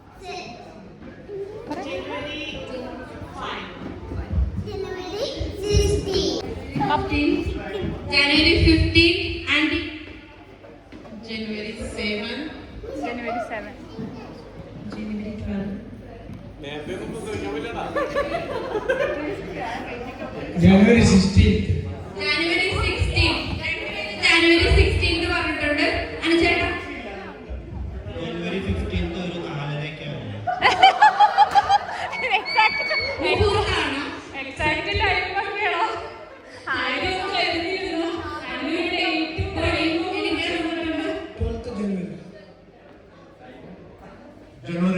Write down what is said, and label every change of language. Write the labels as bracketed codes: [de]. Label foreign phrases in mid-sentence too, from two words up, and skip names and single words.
[en] January 15 and January 7. January 7. January 12. January 16th. [ml] January 16. January 16 പറഞ്ഞിട്ടുണ്ട്. അനുചേട്ടാ January 15th ഒരു 4:30 മുഹൂർത്തമാണോ? [en] exact time [ml] പറഞ്ഞോ? ആയിരം എഴുതിയിരുന്നു. അതിന്റെ ഡേറ്റ് പറയുമ്പോൾ എനിക്ക് [en] 12th January.